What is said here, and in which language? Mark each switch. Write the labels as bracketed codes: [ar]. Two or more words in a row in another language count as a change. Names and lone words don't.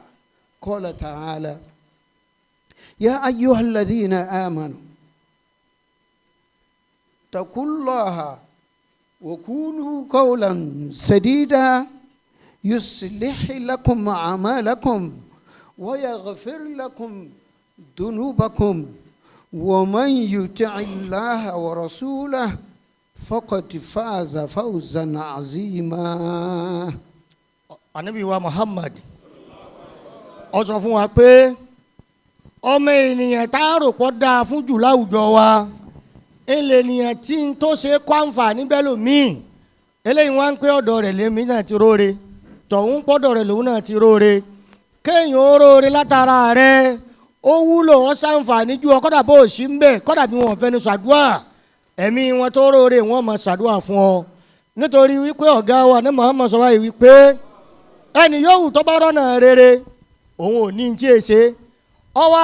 [ar] قال تعالى يا أيها الذين آمنوا اتقوا الله وقولوا قولا سديدا يصلح لكم أعمالكم ويغفر لكم ذنوبكم ومن يطع الله ورسوله فقد فاز فوزا عظيما. [yo] Ànábì wa Muhammad ó sọ fún wa pé ọmọ ènìyàn tá a rò pọ̀ dáa fún jù láwùjọ wa ilé ènìyàn tí ń tó ṣe kó àǹfààní bẹ́ẹ̀ lòmíì eléyìí wá ń pé ọ̀dọ̀ rẹ̀ lèmi náà ti róore tọ̀hún pọ̀dọ̀ rẹ̀ lòun náà ti róore kéèyàn ó róore látara rẹ̀ ó wúlò ó ṣàǹfààní ju ọ kọ́dà bó o ṣì ń bẹ̀ kọ́dà bí wọn fẹ́ ní ṣàdúà ẹ̀mí wọn tó róore wọn mọ̀ ṣàdúà fún ọ nítorí wípé ọ̀gá wa ní Muhammad sọ wáyé wípé ẹni yóò wù tó bá rọ́nà rere òun ò ní tí ì ṣe ọwọ́